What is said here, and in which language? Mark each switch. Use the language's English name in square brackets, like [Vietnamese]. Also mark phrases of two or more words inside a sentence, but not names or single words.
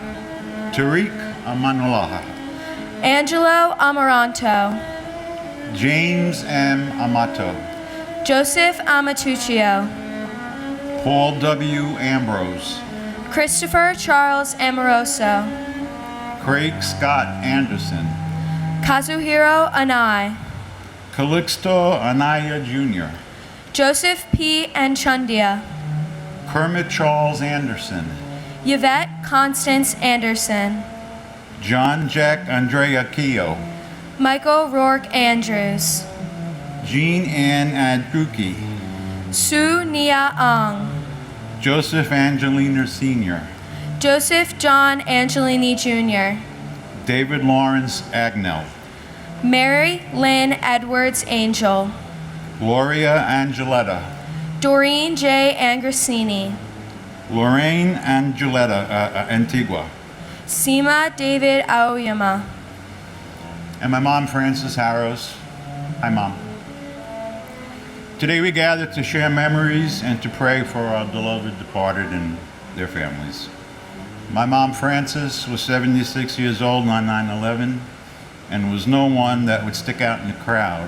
[English] Tariq Amanulaha, Angelo Amaranto, James M. Amato, Joseph Amatuccio, Paul W. Ambrose, Christopher Charles Amoroso, Craig Scott Anderson, Kazuhiro Anai, Calixto Anaya Jr., Joseph P. Anchundia, Kermit Charles Anderson, Yvette Constance Anderson, John Jack Andrea Keogh, Michael Rourke Andrews, Jean Ann Andruki, Su Nia Ang, Joseph Angelina Sr., Joseph John Angelini Jr., David Lawrence Agnell, Mary Lynn Edwards Angel, Gloria Angeletta, Doreen J. Angrosini, Lorraine Angeletta Antigua, Sima David Aoyama, and my mom, Frances Harrows. Hi, Mom. Today we gather to share memories and to pray for our beloved departed and their families. My mom, Frances, was 76 years old on 9/11 and was no one that would stick out in the crowd.